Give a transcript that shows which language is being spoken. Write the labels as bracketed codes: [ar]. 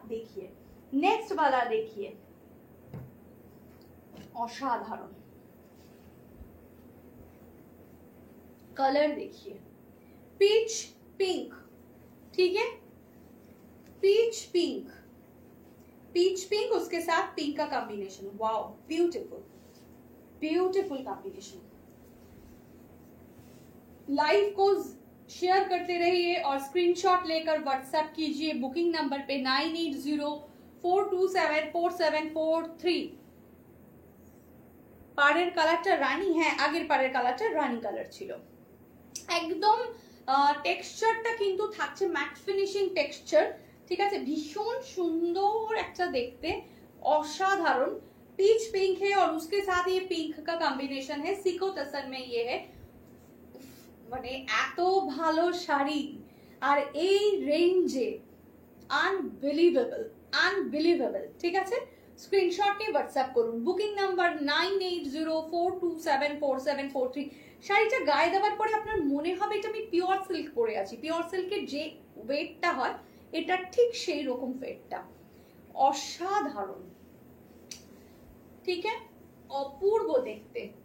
[hi] देखिए नेक्स्ट वाला, देखिए असाधारण कलर, देखिए पीच पिंक, ठीक है, पीच पिंक, पीच पिंक उसके साथ पिंक का combination, wow beautiful, beautiful combination. Live को शेयर करते रहिए और स्क्रीनशॉट लेकर व्हाट्सएप कीजिए बुकिंग नंबर पे 9804274743। [bn] পাড়ের কালারটা রানী, হ্যাঁ আগের পাড়ের কালারটা রানী কালার ছিল। একদম টেক্সচারটা কিন্তু থাকছে ম্যাট ফিনিশিং টেক্সচার, ঠিক আছে। भीषण सुंदर একটা দেখতে, অসাধারণ। [hi] पीच पिंक है और उसके साथ ये पिंक का कॉम्बिनेशन है, सिको तसर में ये है। [bn] মানে এত ভালো শাড়ি আর এই রেঞ্জে, আনবিলিভেবল আনবিলিভেবল, ঠিক আছে। স্ক্রিনশট নিয়ে হোয়াটসঅ্যাপ করুন। Booking number 9804274743। শাড়িটা গায়ে দেওয়ার পরে আপনার মনে হবে এটা আমি পিওর সিল্ক পরে আছি, পিওর সিল্কের যে ওয়েটটা হয় এটা ঠিক সেই রকম ওয়েটটা, অসাধারণ, ঠিক আছে, অপূর্ব দেখতে।